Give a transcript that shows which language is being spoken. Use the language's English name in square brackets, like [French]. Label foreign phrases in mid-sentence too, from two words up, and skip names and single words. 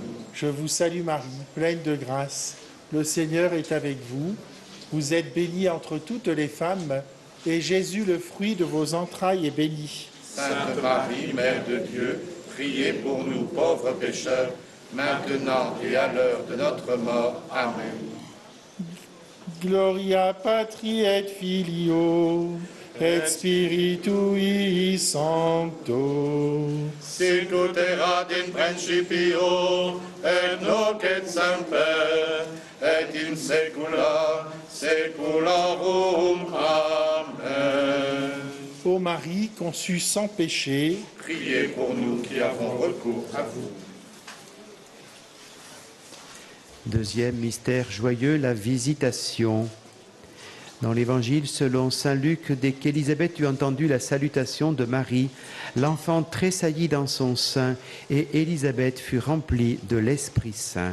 [French] Je vous salue Marie, pleine de grâce, le Seigneur est avec vous. Vous êtes bénie entre toutes les femmes, et Jésus, le fruit de vos entrailles, est béni. Sainte Marie, Mère de Dieu, priez pour nous pauvres pécheurs, maintenant et à l'heure de notre mort. Amen. [Latin] Gloria Patri et Filio, et Spiritui Sancto. Sic ut erat in principio, et nunc et semper, et in saecula saeculorum. Amen. [French] Ô Marie, conçue sans péché, Priez pour nous qui avons recours à vous. Deuxième mystère joyeux, la visitation. Dans l'Évangile selon saint Luc, dès qu'Élisabeth eut entendu la salutation de Marie, l'enfant tressaillit dans son sein et Élisabeth fut remplie de l'Esprit Saint.